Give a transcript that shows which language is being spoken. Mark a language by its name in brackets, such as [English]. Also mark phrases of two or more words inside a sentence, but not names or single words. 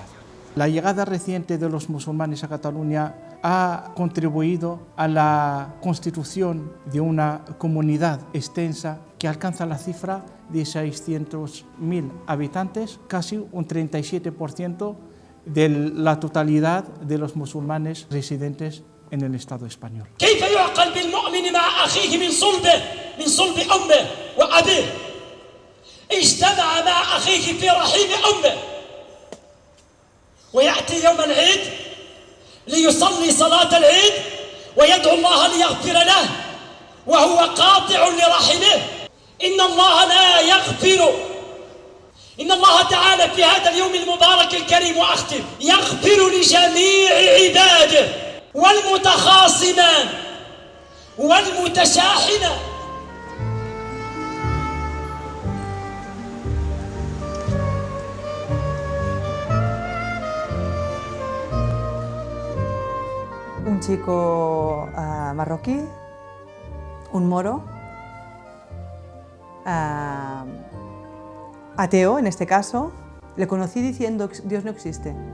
[Spanish] La llegada reciente de los musulmanes a Cataluña ha contribuido a la constitución de una comunidad extensa que alcanza la cifra de 600.000 habitantes, casi un 37% de la totalidad de los musulmanes residentes en el Estado español. [Arabic] كيف يعقل بالمؤمن مع أخيه من صلب أمه وأبيه اجتمع مع أخيه في رحيم أمه ويأتي يوم العيد ليصلي صلاة العيد ويدعو الله ليغفر له وهو قاطع لرحمه. إن الله لا يغفر، إن الله تعالى في هذا اليوم المبارك الكريم وأختم يغفر لجميع عباده والمتخاصمان والمتشاحنان. [Spanish] Un chico marroquí, un moro, ateo en este caso, le conocí diciendo que Dios no existe.